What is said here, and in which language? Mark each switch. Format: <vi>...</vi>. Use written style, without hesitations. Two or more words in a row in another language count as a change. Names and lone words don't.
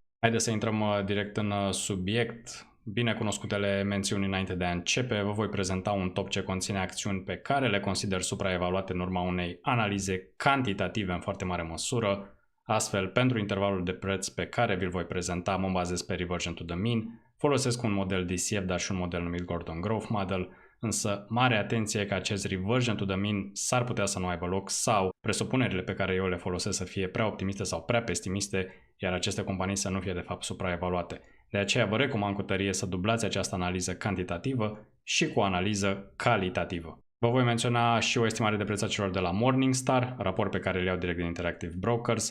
<ro>Haideți să intrăm direct în subiect. Binecunoscutele mențiuni înainte de a începe, vă voi prezenta un top ce conține acțiuni pe care le consider supraevaluate în urma unei analize cantitative în foarte mare măsură. Astfel, pentru intervalul de preț pe care vi-l voi prezenta, mă bazez pe</ro> <en>reversion to the mean,</en> <ro>folosesc un model DCF, dar și un model numit Gordon Growth Model, însă mare atenție că acest</ro> <en>reversion to the mean</en> <ro>s-ar putea să nu aibă loc sau presupunerile pe care eu le folosesc să fie prea optimiste sau prea pesimiste, iar aceste companii să nu fie de fapt supraevaluate. De aceea vă recomand cu tărie să dublați această analiză cantitativă și cu o analiză calitativă. Vă voi menționa și o estimare de preț a celor de la Morningstar, raport pe care îl iau direct din Interactive Brokers.</ro>